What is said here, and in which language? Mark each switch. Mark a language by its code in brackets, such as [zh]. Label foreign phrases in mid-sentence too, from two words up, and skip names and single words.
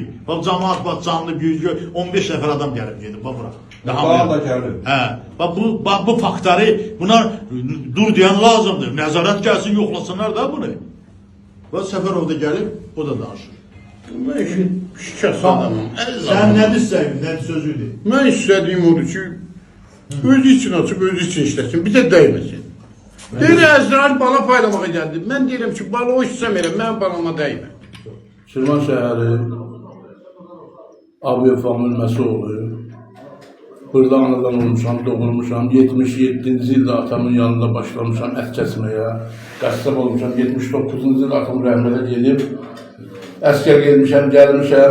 [az] Bax cəmaət bax canlı güclü 15 nəfər adam gəlib gedib bax bura. Daha da gəlib. Hə, bax bu faktları buna dur deyən lazımdır. Nəzarət gəlsin, yoxlasınlar da bunu. Və Səfərov da gəlib, o da danışır. [tr] Ben şikayet adamım. [az] Sən nə deyirsən, nə sözüdür? [tr] Ben istediğim odur ki, özü için açıp özü için işlesin, bize değmesin. [az] Deyir, Əzrail bala paylamağa geldi. Ben deyirəm ki, bala o istəmirəm, mən balama değmə. Şirvan şəhəri Abiyev familməsi oluyor. Burada anadan olmuşam, doğulmuşam. 77-ci ildə atamın yanında başlamışam ət kəsməyə. Qəssab olmuşam. 79-cu ildə atam rəhmətə gedib. Əskər gelmişəm, gəlmişəm.